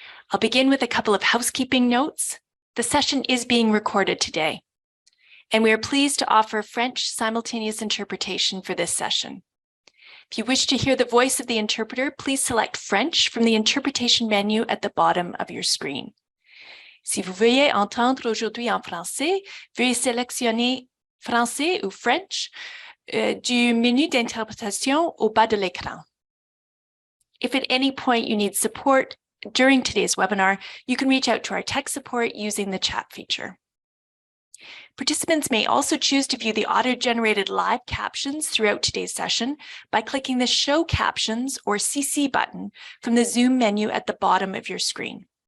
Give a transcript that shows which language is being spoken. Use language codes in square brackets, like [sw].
[en] I'll begin with a couple of housekeeping notes. The session is being recorded today, and we are pleased to offer French simultaneous interpretation for this session. If you wish to hear the voice of the interpreter, please select French from the interpretation menu at the bottom of your screen. [fr] Si vous veuillez entendre aujourd'hui en français, veuillez sélectionner français ou French du menu d'interprétation au bas de l'écran. [en] If at any point you need support during today's webinar, you can reach out to our tech support using the chat feature. Participants may also choose to view the auto-generated live captions throughout today's session by clicking the Show Captions or CC button from the Zoom menu at the bottom of your screen.